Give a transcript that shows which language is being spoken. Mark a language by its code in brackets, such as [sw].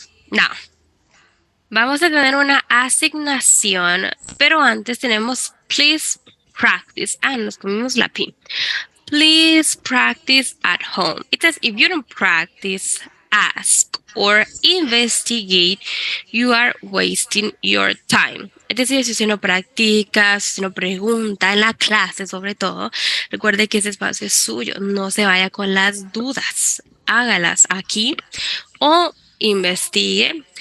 [es] Now, vamos a tener una asignación, pero antes tenemos [en] please practice. [es] Nos comimos la P. [en] Please practice at home. It says if you don't practice, ask or investigate, you are wasting your time. [es] Es decir, si usted no practica, si usted no pregunta en la clase sobre todo, recuerde que ese espacio es suyo. No se vaya con las dudas. Hágalas aquí o investigue.